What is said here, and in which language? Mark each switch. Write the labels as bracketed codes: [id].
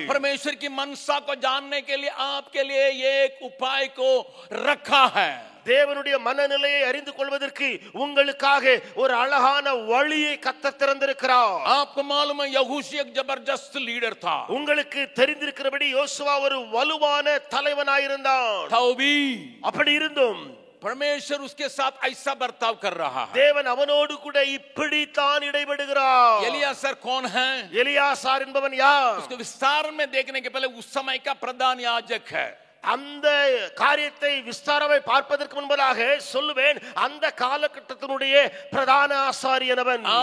[hi] परमेश्वर की मनसा को जानने के लिए आपके लिए एक उपाय को रखा है. [ta] தேவனுடைய மனநிலையை அறிந்து கொள்வதற்கு உங்களுக்காக ஒரு அழகான வழியை கர்த்தர் திறந்திருக்கிறார். [hi] आपको मालूम है यहोशू एक जबरदस्त लीडर था. [ta] உங்களுக்கு தெரிந்திருக்கிறபடி யோசுவா ஒரு வலுவான தலைவனாயிருந்தான். அப்படி இருந்தும் [hi] परमेश्वर उसके साथ ऐसा बर्ताव कर रहा है. [ta] தேவன் அவனோடு கூட இப்படித்தான் இடைபடுகிறார். [hi] एलियासर कौन है? [ta] எலியாசார் என்பவன் யார்? [hi] उसको विस्तार में देखने के पहले उस समय का प्रधान याजक है. [ta] அந்த காரியத்தை விஸ்தாரமாய் பார்ப்பதற்கு முன்பதாக சொல்லுவேன், அந்த காலகட்டத்தினுடைய பிரதான ஆசாரியனவன்.